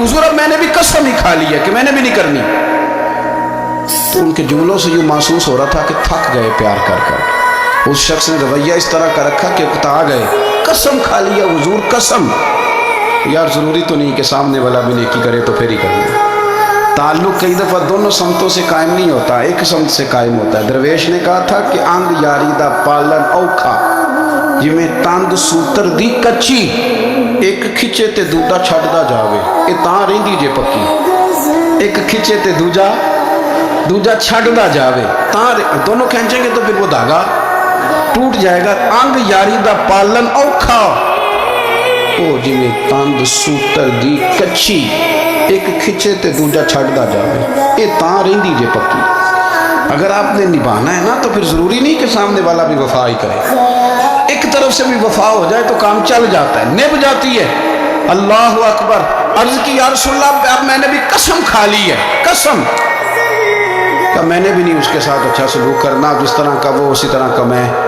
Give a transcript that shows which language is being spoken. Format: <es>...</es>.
<ur>حضور اب میں نے بھی قسم ہی کھا لی ہے کہ میں نے بھی نہیں کرنی. تو ان کے جملوں سے یوں محسوس ہو رہا تھا کہ تھک گئے پیار کر کر. اس شخص نے رویہ اس طرح کا رکھا کہ اکتا گئے, قسم کھا لیا حضور قسم. یار ضروری تو نہیں کہ سامنے والا بھی نیکی کرے تو پھر ہی کرنا. تعلق کئی دفعہ دونوں سمتوں سے قائم نہیں ہوتا, ایک سمت سے قائم ہوتا ہے. درویش نے کہا تھا کہ</ur> <pa>انگ یاری دا پالن اوکھا, جویں تند سوتر دی کچی, ایک کھچے تے دوجا چھڈدا جاوے, اے تاں رہندی جے پکی. ایک کھچے تے دوجا چھڈدا جاوے,</pa> <ur>تاں دونوں کھینچیں گے تو پھر وہ دھاگا ٹوٹ جائے گا.</ur> <pa>انگ یاری دا پالن اوکھا, او جویں تند سوتر دی کچی, ایک کھچے تے دوجا چھڈدا جاوے, اے تاں رہندی جے پکی.</pa> <ur>اگر آپ نے نبھانا ہے نا تو پھر ضروری نہیں کہ سامنے والا بھی وفا ہی کرے, ایک طرف سے بھی وفا ہو جائے تو کام چل جاتا ہے, نبھ جاتی ہے. اللہ اکبر. عرض کی یا رسول اللہ اب میں نے بھی قسم کھا لی ہے, قسم کہ میں نے بھی نہیں اس کے ساتھ اچھا سلوک کرنا, جس طرح کا وہ اسی طرح کا میں.</ur>